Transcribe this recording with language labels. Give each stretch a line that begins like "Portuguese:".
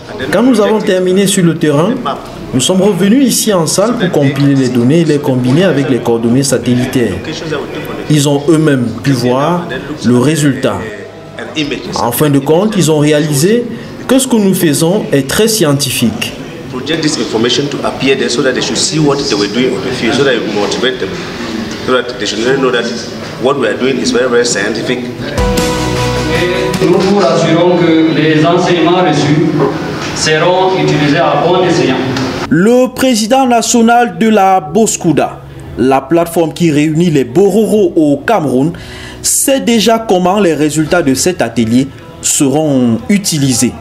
French: Quand nous avons terminé sur le terrain, nous sommes revenus ici en salle pour compiler les données et les combiner avec les coordonnées satellitaires. Ils ont eux-mêmes pu voir le résultat. En fin de compte, ils ont réalisé que ce que nous faisons est très scientifique.
English: Project this information to appear there so that they should see what they were doing on the field, so that it will motivate them, so that they should know that what we are doing is very, very scientific.
French: Nous vous rassurons que les enseignements reçus seront utilisés à bon escient. Le président national de la Boskouda, la plateforme qui réunit les Bororo au Cameroun, sait déjà comment les résultats de cet atelier seront utilisés.